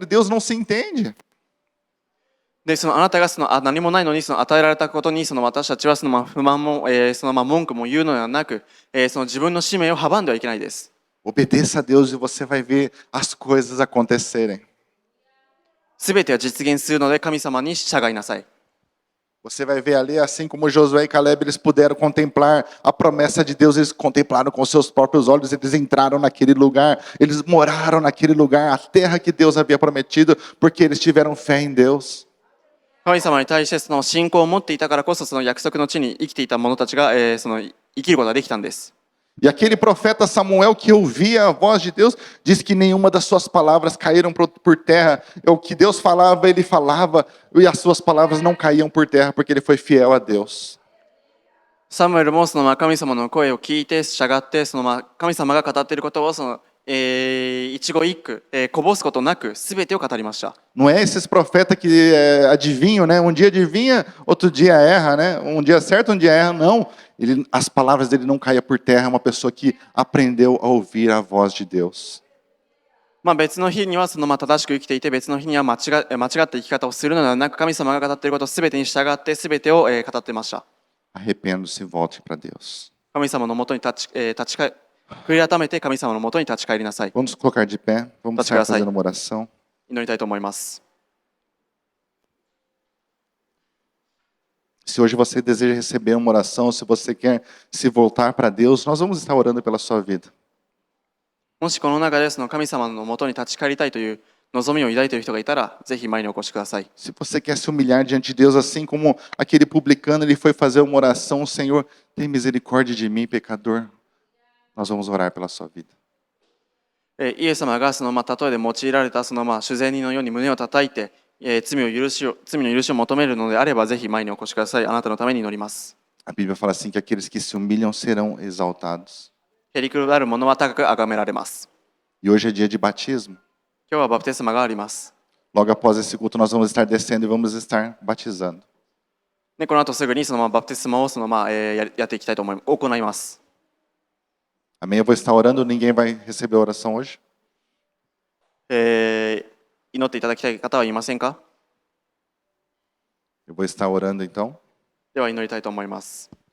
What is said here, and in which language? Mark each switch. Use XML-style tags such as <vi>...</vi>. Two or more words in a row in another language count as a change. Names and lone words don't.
<pt>Deus não se entende.</pt> <ja>で、あなたが何もないのに与えられたことに私たちは不満も、文句も言うのではなく、自分の使命を阻んではいけないです。</ja> <pt>Obedeça a Deus e você vai ver as coisas acontecerem.</pt> <ja>すべては実現するので神様に従いなさい。</ja> <pt>Você vai ver ali, assim como Josué e Caleb, eles puderam contemplar a promessa de Deus, eles contemplaram com seus próprios olhos, eles entraram naquele lugar, eles moraram naquele lugar, a terra que Deus havia prometido, porque eles tiveram fé em Deus.</pt> <ja>神様に対して信仰を持っていたからこそ、約束の地に生きていた者たちが、生きることができたんです。</ja> <pt>E aquele profeta Samuel que ouvia a voz de Deus, diz que nenhuma das suas palavras caíram por terra. O que Deus falava, ele falava, e as suas palavras não caíam por terra, porque ele foi fiel a Deus.</pt> <ja>サムエルも神様の声を聞いて従って、神様が語っていることを一語一句、こぼすことなく全てを語りました。</ja> <pt>Não é esses profetas que adivinham, né? Um dia adivinha, outro dia erra, né? Um dia certo, um dia erra. Não, as palavras dele não caíam por terra. É uma pessoa que aprendeu a ouvir a voz de Deus.</pt> <ja>別の日には正しく生きていて、別の日には間違った生き方をするのではなく、神様が語っていること全てに従って全てを語っていました。</ja> <pt>Arrependa-se e volte para Deus.</pt> <ja>神様のもとに悔い改めて神様のもとに立ち返りなさい。</ja> <pt>Vamos colocar de pé, vamos estar fazendo uma oração.</pt> <ja>祈りたいと思います。</ja> <pt>Se hoje você deseja receber uma oração, se você quer se voltar para Deus, nós vamos estar orando pela sua vida.</pt> <ja>もしこの中で神様のもとに立ち返りたいという望みを抱いている人がいたら、ぜひ前にお越しください。</ja> <pt>Se você quer se humilhar diante de Deus, assim como aquele publicano, ele foi fazer uma oração, Senhor, tem misericórdia de mim, pecador. Nós vamos orar pela sua vida.</pt> <ja>イエス様が例えで用いられた主税人のように胸を叩いて、罪の許しを求めるのであれば、ぜひ前にお越しください。あなたのために祈ります。</ja> <pt>A Bíblia fala assim que aqueles que se humilham serão exaltados.</pt> <ja>へりくだる者は高く崇められます。</ja> <pt>E hoje é dia de batismo.</pt> <ja>今日はバプテスマがあります。</ja> <pt>Logo após esse culto, nós vamos estar descendo e vamos estar batizando.</pt> <ja>で、この後すぐにバプテスマをやっていきたいと行います。</ja> <pt>Amém? Eu vou estar orando, ninguém vai receber a oração hoje?</pt> <ja>祈っていただきたい方はいませんか？</ja> <pt>Eu vou estar orando então.</pt> <ja>では祈りたいと思います。</ja>